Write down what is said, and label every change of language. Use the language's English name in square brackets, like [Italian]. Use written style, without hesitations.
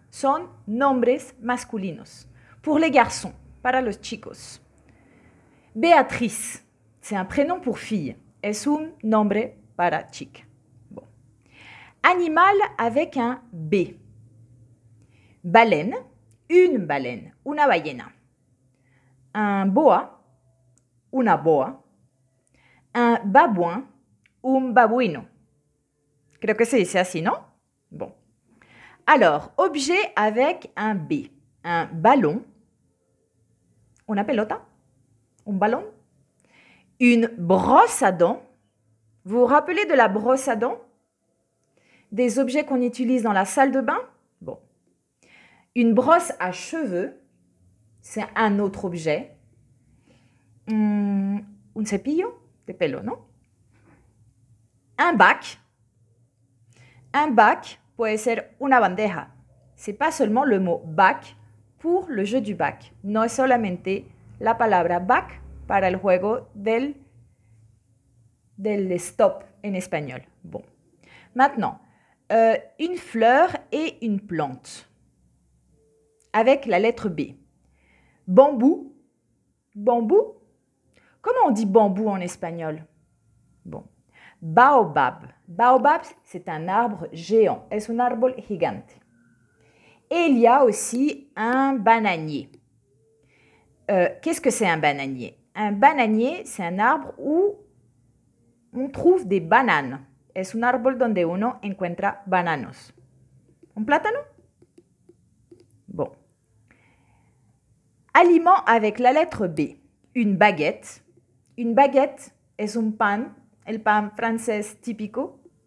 [Spanish] Son nombres masculinos. [French] Pour les garçons, [Spanish] para los chicos. Beatriz. [French] c'est un prénom pour fille. [Spanish] Es un nombre para chica. Bon. [French] Animal avec un B. Baleine, une baleine, una ballena. Un boa, una boa. Un babouin, un babuino. Creo que se dice así, ¿no? Bon. Alors, objet avec un B. Un ballon, una pelota, un ballon. Une brosse à dents. Vous vous rappelez de la brosse à dents? Des objets qu'on utilise dans la salle de bain? Bon. Une brosse à cheveux, c'est un autre objet. [Spanish] Un cepillo de pelo, non? Un bac. Un bac puede ser una bandeja. [French] C'est pas seulement le mot bac pour le jeu du bac. [Spanish] No es solamente la palabra bac para el juego del stop en espagnol. [French] Bon. Maintenant, une fleur et une plante. Avec la lettre B. Bambou. Bambou. Comment on dit bambou en espagnol? Bon. Baobab. Baobab, c'est un arbre géant. [Spanish] Es un árbol gigante. [French] Et il y a aussi un bananier. Qu'est-ce que c'est un bananier? Un bananier, c'est un arbre où on trouve des bananes. [Spanish] Es un árbol donde uno encuentra bananos. ¿Un plátano? Bon. [French] Aliment avec la lettre B. Une baguette. [Spanish] Une baguette es un pan, el pan francés típico.